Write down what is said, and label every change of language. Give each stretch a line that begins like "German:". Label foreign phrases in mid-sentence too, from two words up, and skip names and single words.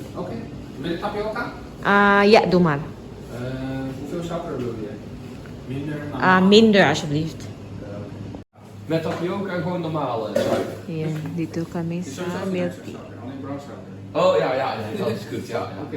Dutch: Oké. Met tapioca? Ja, doe maar. Hoeveel suiker wil je? Minder? Minder alsjeblieft. Met tapioca en gewoon normale suiker.
Filipino: Yan, dito kami sa
English: milk tea.
Dutch: Alleen brown suiker. Oh ja, dat is goed. Ja. Oké.